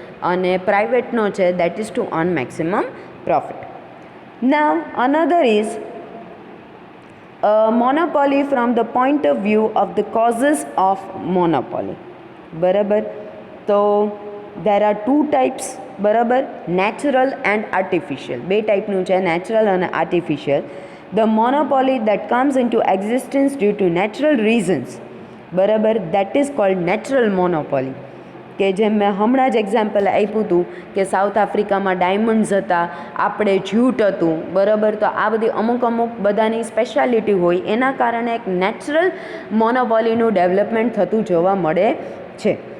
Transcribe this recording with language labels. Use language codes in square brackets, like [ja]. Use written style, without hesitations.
[gu] અને પ્રાઇવેટનો છે [en] That is to earn maximum profit. Now another is monopoly from the point of view of the causes of monopoly. [gu] બરાબર. તો [en] there are two types. [gu] બરાબર. [en] natural and artificial. [gu] બે ટાઈપનું છે, natural અને artificial. [en] The monopoly that comes into existence due to natural reasons, [gu] બરાબર, [en] that is called natural monopoly. [gu] કે જેમ મેં હમણાં જ એક્ઝામ્પલ આપ્યું હતું કે સાઉથ આફ્રિકામાં ડાયમંડ્સ હતા, આપણે જ્યુટ હતું. બરાબર. તો આ બધી અમુક બધાની સ્પેશિયાલિટી હોય, એના કારણે એક નેચરલ મોનોપોલીનું ડેવલપમેન્ટ થતું જોવા મળે છે.